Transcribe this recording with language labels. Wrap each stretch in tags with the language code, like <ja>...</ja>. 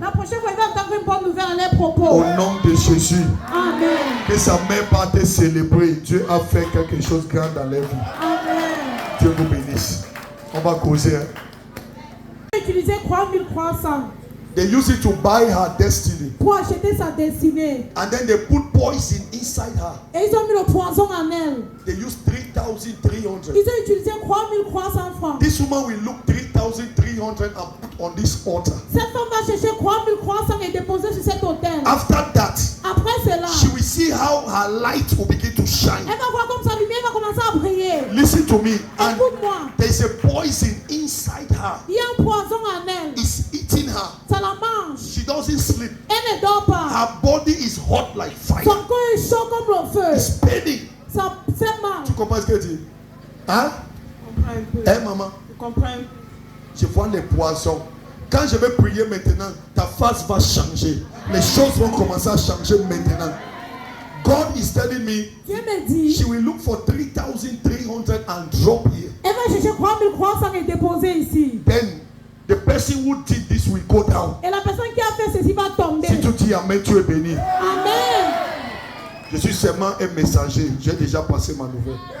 <fr>La prochaine fois, il va entendre une bonne nouvelle à leurs propos. Au nom de Jésus. Amen. Que sa mère parte célébrer. Dieu a fait quelque chose de grand dans leur vie. Amen. Dieu vous bénisse. On va causer. Hein? utilisé 3300</fr> <en>They use it to buy her destiny.</en> <fr>pour acheter sa destinée.</fr> <en>And then they put poison inside her.</en> <fr>Et ils ont mis le poison en elle.</fr> <en>They use 3,300.</en> <fr>Ils ont utilisé 3300 francs.</fr> <en>This woman will look 3,300 and put on this altar.</en> <fr>Cette femme va chercher 3300 et déposer sur cet autel.</fr> <en>After that,</en> <fr>Après cela,</fr> <en>she will see how her light will begin to shine.</en> <fr>elle va voir comme sa lumière va commencer à briller.</fr> <en>Listen to me. And</en> <fr>Écoute-moi.</fr> <en>there's a poison inside her.</en> <fr>Il y a un poison en elle.</fr> <en>It's eating her.</en> <fr>Ça la mange.</fr> <en>She doesn't sleep.</en> <fr>Elle ne dort pas.</fr> <en>Her body is hot like fire.</en> <fr>Son corps est chaud comme le feu.</fr> <en>It's paining.</en> <fr>Ça fait mal. Tu comprends ce qu'elle dit? Hein? Comprends un peu. Hein, maman? Tu comprends? Je vois les poisons. Quand je vais prier maintenant, ta face va changer. Les choses vont commencer à changer maintenant.</fr> <en>God is telling me</en> <fr>Dieu me dit,</fr> <en>she will look for 3,300 and drop here.</en> <fr>elle va chercher 3300 et déposer ici.</fr> <en>Then the person who did this will go down.</en> <fr>Et la personne qui a fait ceci va tomber. Si tu dis Amen, tu es béni. Amen. Je suis seulement un messager. J'ai déjà passé ma nouvelle.</fr>